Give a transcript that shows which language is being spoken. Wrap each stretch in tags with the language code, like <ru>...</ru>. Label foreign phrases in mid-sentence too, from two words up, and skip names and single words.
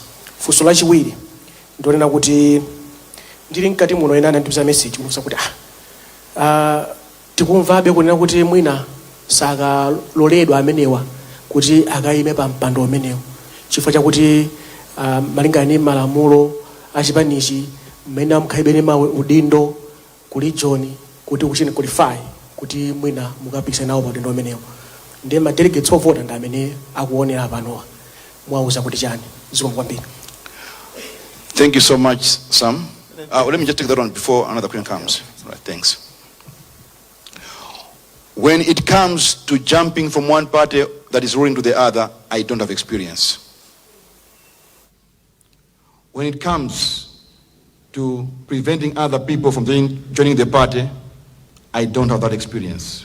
<ny>Funso lachiwiri ndonena kuti ndili mkati muno ena anandipeza message kusa kuti tikumvabe kunena kuti mwina sakaloledwa amenewa kuti akayime pa mpando umenewo chifukwa chakuti malingana ndi malamulo achipanichi mmene amkhalibene mawe udindo ku region kuti kuchine qualify kuti mwina mukapikisana nawo pa udendo umenewo. Ndiye ma delegates ovota ndi amene akuonera panowa, mwauza kuti chani. Zikomo kwambiri.</ny> <en>Thank you so much, Sam. Let me just take that one before another question comes. All right, thanks. When it comes to jumping from one party that is ruling to the other, I don't have experience. When it comes to preventing other people from joining the party, I don't have that experience.</en>